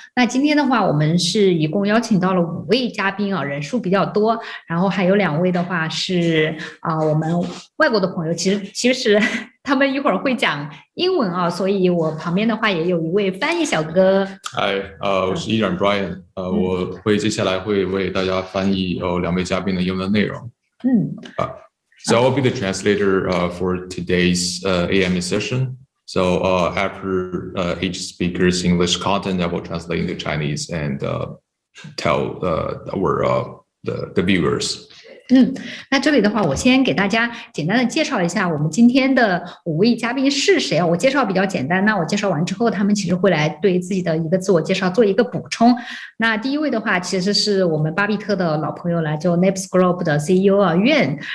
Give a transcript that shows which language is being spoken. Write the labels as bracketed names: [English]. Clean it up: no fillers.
[Chinese] 那今天的话，我们是一共邀请到了5位嘉宾人数比较多，然后还有2位的话是我们外国的朋友，其实他们一会儿会讲英文所以我旁边的话也有一位翻译小哥。嗨，我是依然 Brian，我会接下来会为大家翻译2位嘉宾的英文内容。 [English] So I will be the translator for today's AMA session. So after each speaker's English content, I will translate into Chinese and tell the viewers. [Chinese] 那这里的话，我先给大家简单的介绍一下我们今天的5位嘉宾是谁我介绍比较简单，那我介绍完之后，他们其实会来对自己的一个自我介绍做一个补充。那第一位的话，其实是我们巴比特的老朋友了，就 Naps Group 的 CEO Yuan。